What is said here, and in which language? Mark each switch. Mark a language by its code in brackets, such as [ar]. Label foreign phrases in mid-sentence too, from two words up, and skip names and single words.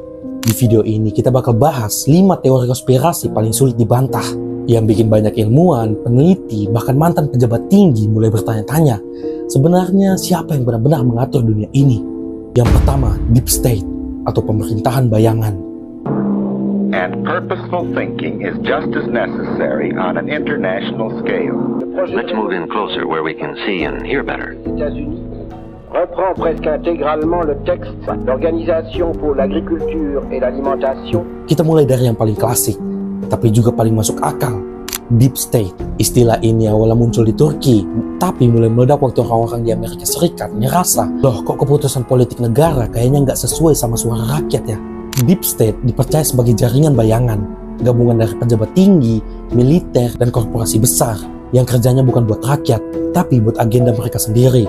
[id] Di video ini kita bakal bahas 5 teori konspirasi paling sulit dibantah. Yang bikin banyak ilmuwan, peneliti, bahkan mantan pejabat tinggi mulai bertanya-tanya, sebenarnya siapa yang benar-benar mengatur dunia ini? Yang pertama, Deep State, atau pemerintahan bayangan. [en] And purposeful thinking is just as necessary on an international scale. Let's move in closer where we can see and hear better. [fr] États-Unis reprend presque intégralement le texte d'Organisation pour l'agriculture et l'alimentation. [id] Kita mulai dari yang paling klasik, tapi juga paling masuk akal. Deep State. Istilah ini awalnya muncul di Turki, tapi mulai meledak waktu orang-orang di Amerika Serikat ngerasa, loh kok keputusan politik negara kayaknya nggak sesuai sama suara rakyat ya. Deep State dipercaya sebagai jaringan bayangan, gabungan dari pejabat tinggi, militer, dan korporasi besar, yang kerjanya bukan buat rakyat, tapi buat agenda mereka sendiri.